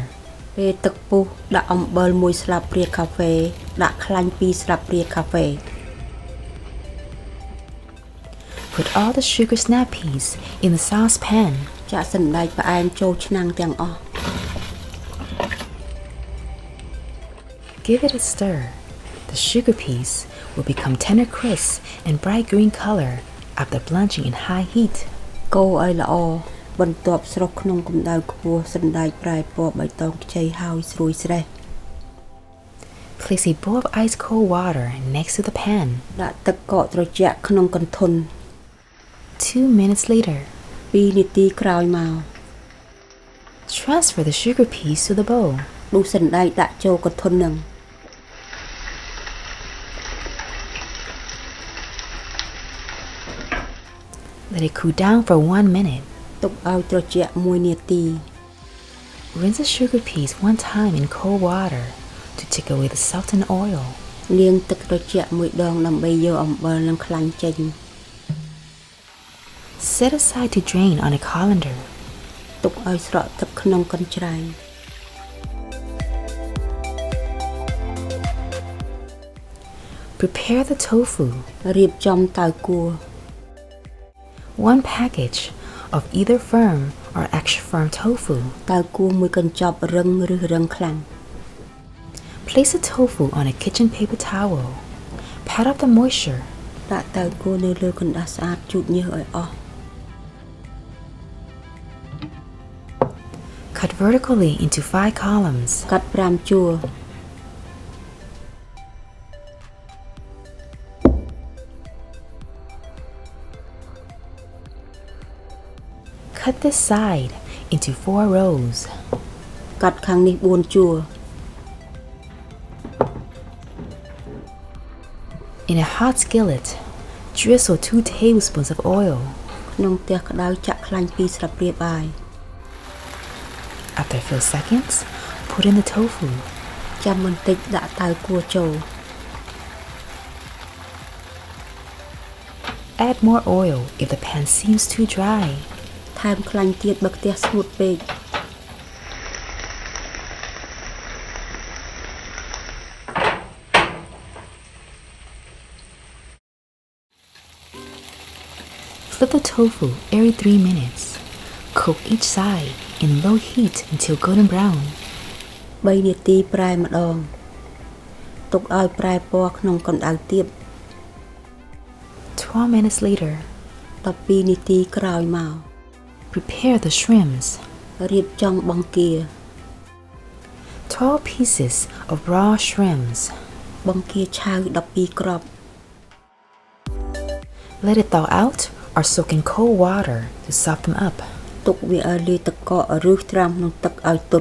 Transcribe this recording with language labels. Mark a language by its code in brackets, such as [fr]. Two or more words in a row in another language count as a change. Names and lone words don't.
[km] ពេលទឹកពុះដាក់អំបិល1ស្លាបព្រាកាហ្វេដាក់ខ្លាញ់2ស្លាបព្រាកាហ្វេ [en] Put all the sugar snap peas in the saucepan. [km] ចាក់សណ្តែកផ្អែមចូលឆ្នាំងទាំងអស់ [en] Give it a stir. The sugar peas will become tender crisp and bright green color after blanching in high heat. [km] កូរឲ្យល្អបន្ទាប់ស្រុះក្នុងកម្ដៅខ្ពស់សណ្តែកប្រែពណ៌បៃតងខ្ចីហើយស្រួយស្រេះ [en] Place a bowl of ice cold water next to the pan. [km] ដាក់ទឹកកកត្រជាក់ក្នុងកន្ធុន [en] 2 minutes later, [km] 2 នាទីក្រោយមក [en] transfer the sugar peas to the bowl. [km] ដួសសណ្តែកដាក់ចូលកន្ធុននឹង [en] Let it cool down for 1 minute. [km] ទុកឲ្យត្រជាក់1នាទី [en] Rinse the sugar peas 1 time in cold water to take away the salt and oil. [km] លាងទឹកត្រជាក់1ដងដើម្បីយកអំបិលនិងខ្លាញ់ចេញ [en] Set aside to drain on a colander. [km] ទុកឲ្យស្រក់ទឹកក្នុងកញ្ច្រែង [en] Prepare the tofu. [km] រៀបចំតៅគួរ [en] 1 package of either firm or extra firm tofu. [km] តៅគួរមួយកញ្ចប់រឹងឬរឹងខ្លាំង [en] Place the tofu on a kitchen paper towel. Pat off the moisture. [km] ដាក់តៅគួរនៅលើកណ្ដាស់ស្អាតជូតញើសឲ្យអស់ [en] Cut vertically into 5 columns. [km] កាត់5ជួរ [en] Cut this side into 4 rows. [km] កាត់ខាងនេះ4ជួរ [en] In a hot skillet, drizzle 2 tablespoons of oil. [km] ក្នុងផ្ទះក្តៅចាក់ខ្លាញ់2ស្លាបព្រាបាយ [en] After a few seconds, put in the tofu. [km] ចាំបន្តិចដាក់តៅគួរចូល [en] Add more oil if the pan seems too dry. [km] ថែមខ្លាញ់ទៀតបើខ្ទះស្ងួតពេក [en] Flip the tofu every 3 minutes. Cook each side in low heat until golden brown. [km] 3 នាទីប្រែម្ដង ទុកឲ្យប្រែពណ៌ក្នុងកម្ដៅទាប [en] 12 minutes later, [km] 12នាទីក្រោយមក [en] prepare the shrimps. [km] រៀបចំបង្គា [en] 12 pieces of raw shrimps. [km] បង្គាឆៅ12គ្រាប់ [en] Let it thaw out or soak in cold water to soften them up. [km] ទុកវាឲ្យលាយទឹកកកឬត្រាំក្នុងទឹកឲ្យទន់